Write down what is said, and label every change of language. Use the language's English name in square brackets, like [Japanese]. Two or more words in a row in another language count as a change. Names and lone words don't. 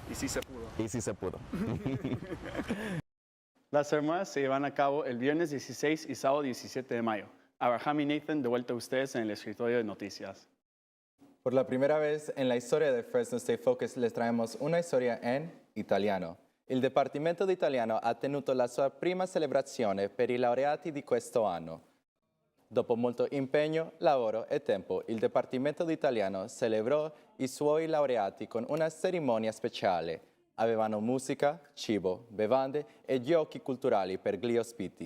[Spanish] Y sí se pudo. Y sí se pudo. Las ceremonias se llevan a cabo el viernes 16 y sábado 17 de mayo. Abraham y Nathan, de vuelta a ustedes en el escritorio de noticias. Por la primera vez en la historia de Fresno State Focus les traemos una historia en italiano. [Italian] Il Dipartimento di Italiano ha tenuto la sua prima celebrazione per i laureati di questo anno. Dopo molto impegno, lavoro e tempo, il Dipartimento di Italiano celebrò i suoi laureati con una cerimonia speciale. Avevano musica, cibo, bevande e giochi culturali per gli ospiti.